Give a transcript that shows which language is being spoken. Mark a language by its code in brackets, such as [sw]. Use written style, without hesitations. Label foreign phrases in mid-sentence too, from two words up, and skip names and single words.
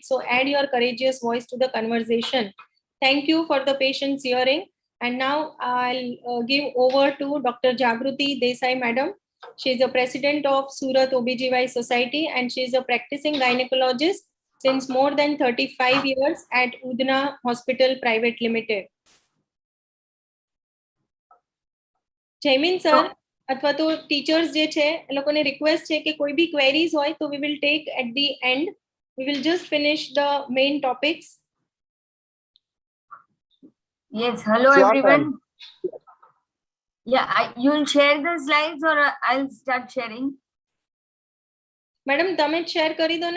[en] So add your courageous voice to the conversation. Thank you for the patience hearing. And now I'll give over to Dr. Jagruti Desai, Madam. She is the president of Surat OBGY Society and she is a practicing gynecologist since more than 35 years at Udna Hospital Private Limited. [gu] જયમીન સર અથવા તો ટીચર્સ જે છે એ લોકોને રિક્વેસ્ટ છે કે કોઈ બી ક્વેરીઝ હોય તો [en] we will take at the end. We will just finish the main topics. Yes, hello Sure, everyone. ma'am. Yeah, you'll share the slides or I'll start sharing. [gu] મેડમ તમે જ શેર કરી દો ને.